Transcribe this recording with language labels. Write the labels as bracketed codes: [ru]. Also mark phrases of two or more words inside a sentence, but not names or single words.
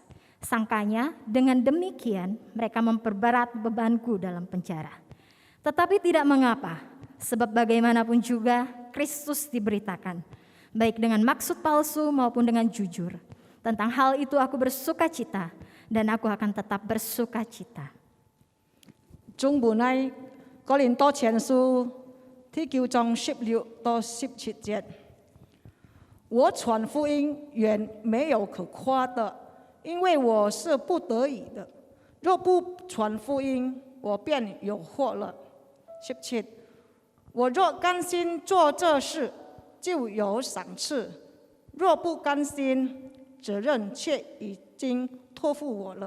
[id] Sangkanya dengan demikian mereka memperberat bebanku dalam penjara. Tetapi tidak mengapa, sebab bagaimanapun juga Kristus diberitakan, baik dengan maksud palsu maupun dengan jujur. Tentang hal itu aku bersukacita dan aku akan tetap bersukacita. [yue] 中文喺哥林多前書第9章16到17節。我傳福音原沒有可誇的，因為我是不得已的。若不傳福音，我便有禍了。17，我若甘心做這事，就有賞賜；若不甘心，責任卻已經託付我了。